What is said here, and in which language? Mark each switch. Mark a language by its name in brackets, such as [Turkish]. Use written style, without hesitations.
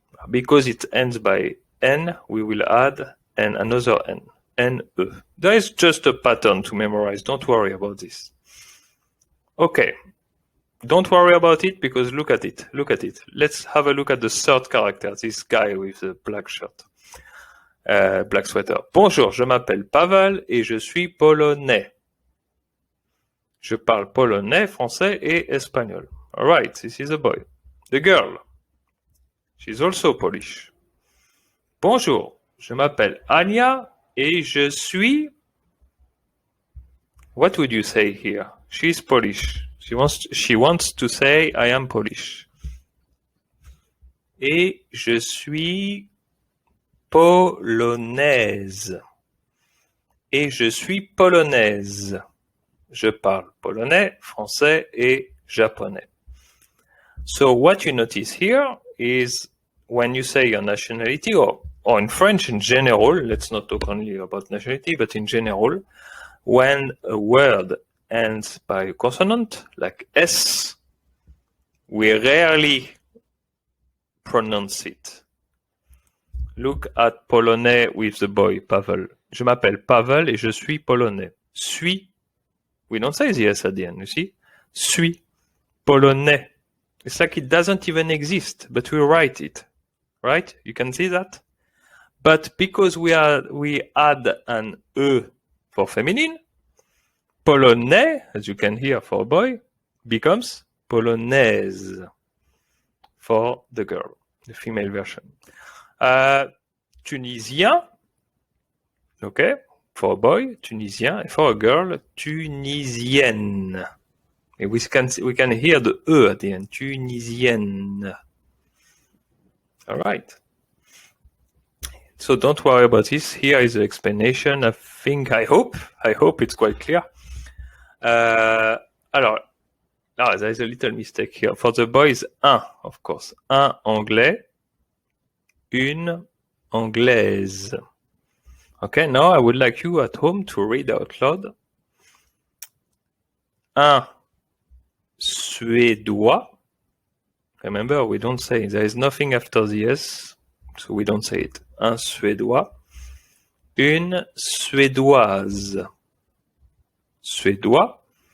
[English] Because it ends by N, we will add another N, N-E. There is just a pattern to memorize, don't worry about this. Okay, don't worry about it because look at it. Let's have a look at the third character, this guy with the black shirt, black sweater. [French] Bonjour, je m'appelle Pavel et je suis polonais. Je parle polonais, français et espagnol. [English] All right, this is a boy. The girl, she's also Polish. [French] Bonjour, je m'appelle Anya et je suis... [English] What would you say here? She's Polish. She wants to say I am Polish. [French] Et je suis polonaise. Et je suis polonaise. Je parle polonais, français et japonais. [English] So what you notice here is when you say your nationality, or in French in general, let's not talk only about nationality, but in general, when a word ends by a consonant, like S, we rarely pronounce it. Look at polonais with the boy, Pavel. Je m'appelle Pavel et je suis polonais. Suis. We don't say the S at the end, you see? Suis. Polonais. It's like it doesn't even exist, but we write it. Right? You can see that? But because we add an E for feminine, polonais, as you can hear for a boy, becomes polonaise for the girl, the female version. Tunisien, okay, for a boy, tunisien, and for a girl, tunisienne. And we can hear the E at the end. Tunisienne. All right. So don't worry about this. Here is the explanation. I hope it's quite clear. Alors, there is a little mistake here. For the boys, un, of course. [French] Un anglais, une anglaise. [English] Okay, now I would like you at home to read out loud. [French] Un Suédois. [English] Remember, we don't say, there is nothing after the S, so we don't say it. [French] Un Suédois. Une Suédoise. Suédois.